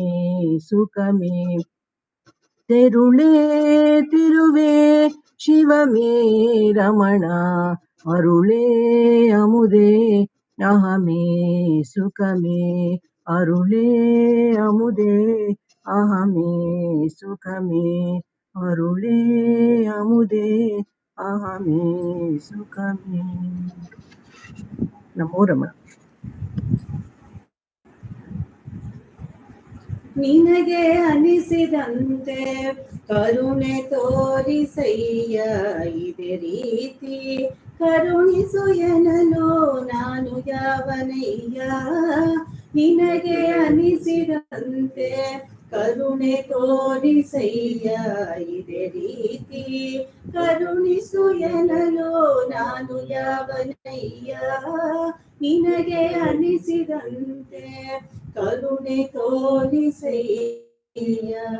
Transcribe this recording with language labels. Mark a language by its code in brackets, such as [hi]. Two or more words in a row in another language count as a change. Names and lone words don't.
[ta] சுகமே தெருளே திருவே சிவமே ரமணா அருளே அமுதே அகமே சுகமே அருளே அமுதே அகமே சுகமே அருளே அமுதே அகமே சுகமே நமோ ரமண [kn] ನಿನಗೆ ಅನಿಸಿದಂತೆ ಕರುಣೆ ತೋರಿಸಯ್ಯ ಇದೇ ರೀತಿ ಕರುಣಿಸು ಎನ್ನಲು ನಾನು ಯಾವನಯ್ಯ ನಿನಗೆ ಅನಿಸಿದಂತೆ ಕರುಣೆ ತೋರಿಸಯ್ಯ ಇದೇ ರೀತಿ ಕರುಣಿಸು ಎನ್ನಲು ನಾನು ಯಾವನಯ್ಯ ನಿನಗೆ ಅನಿಸಿದಂತೆ ಕರುಣೆ ತೋರಿಸಯ್ಯ